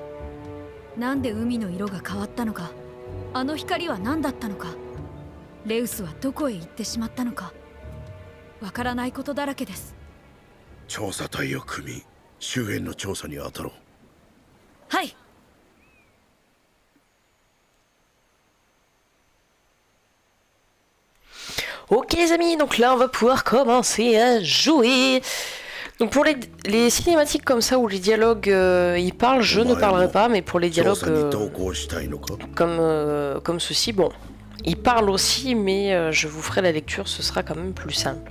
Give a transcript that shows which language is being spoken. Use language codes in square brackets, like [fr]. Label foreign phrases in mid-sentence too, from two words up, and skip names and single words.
[ja] なんで海の色が変わったのか、あの光は何だったのか、レウスはどこへ行ってしまったのか、わからないことだらけです。調査隊を組み周辺の調査に当たろう。はい。 [fr] Ok les amis, donc là on va pouvoir commencer à jouer. Donc pour les cinématiques comme ça où les dialogues ils parlent, je ne parlerai pas, mais pour les dialogues comme ceci, bon, ils parlent aussi, mais je vous ferai la lecture, ce sera quand même plus simple.